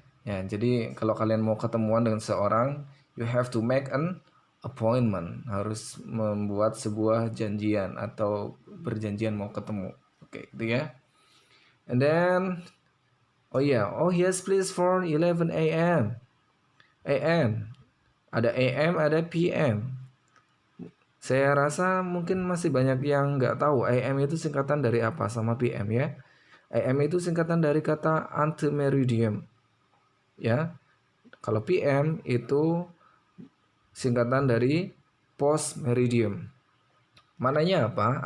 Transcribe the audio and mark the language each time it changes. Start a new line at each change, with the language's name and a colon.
Indonesian: Ya, jadi kalau kalian mau ketemuan dengan seorang,
English: you have to make an appointment,
Indonesian: harus membuat sebuah janjian atau perjanjian mau ketemu. Oke, gitu ya.
English: And then oh yes please for 11 a.m.
Indonesian: AM. Ada AM, ada PM. Saya rasa mungkin masih banyak yang nggak tahu AM itu singkatan dari apa sama PM ya. AM itu singkatan dari kata antemeridium. Ya. Kalau PM itu singkatan dari post meridium. Maknanya apa?